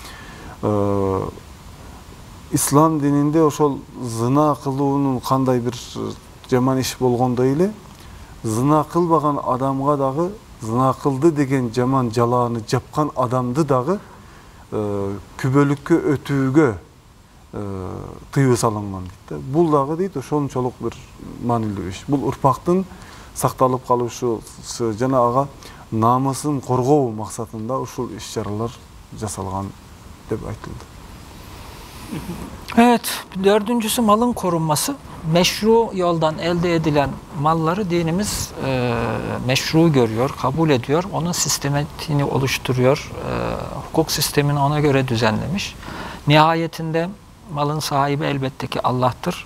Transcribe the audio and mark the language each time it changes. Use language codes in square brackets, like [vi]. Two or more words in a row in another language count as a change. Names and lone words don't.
[ky] Ислам дининде ошол зына кылуунун кандай бир жаман иш болгондой эле, зына кылбаган адамга дагы зына кылды деген жаман жалааны жапкан адамды дагы күбөлүккө өтүүгө тыюу салынган дейт да. Бул дагы дейт ошончолук бир маанилүү иш. Бул урпактын сакталып калуусу жана ага намысын коргоо максатында ушул иш-чаралар жасалган деп айтылды. [tr] Evet, dördüncüsü malın korunması. Meşru yoldan elde edilen malları dinimiz meşru görüyor, kabul ediyor. Onun sistematiğini oluşturuyor. Hukuk sistemini ona göre düzenlemiş. Nihayetinde malın sahibi elbette ki Allah'tır.